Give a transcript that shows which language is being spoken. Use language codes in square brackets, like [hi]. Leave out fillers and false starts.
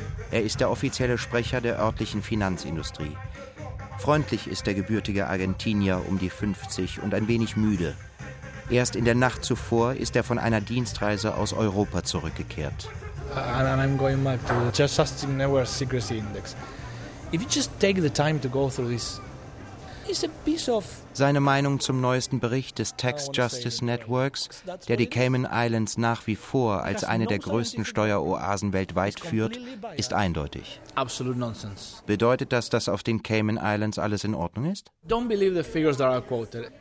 [de] Er ist der offizielle Sprecher der örtlichen Finanzindustrie. Freundlich ist der gebürtige Argentinier um die 50 und ein wenig müde. Erst in der Nacht zuvor ist er von einer Dienstreise aus Europa zurückgekehrt. [en] And I'm going back to the Justice Network Secrecy Index. If you just take the time to go through this, it's a piece of. [de] Seine Meinung zum neuesten Bericht des Tax Justice Networks, der die Cayman Islands nach wie vor als eine der größten Steueroasen weltweit führt, ist eindeutig. [en] Absolute nonsense. [de] Bedeutet das, dass auf den Cayman Islands alles in Ordnung ist? [en] Don't believe the figures that are quoted.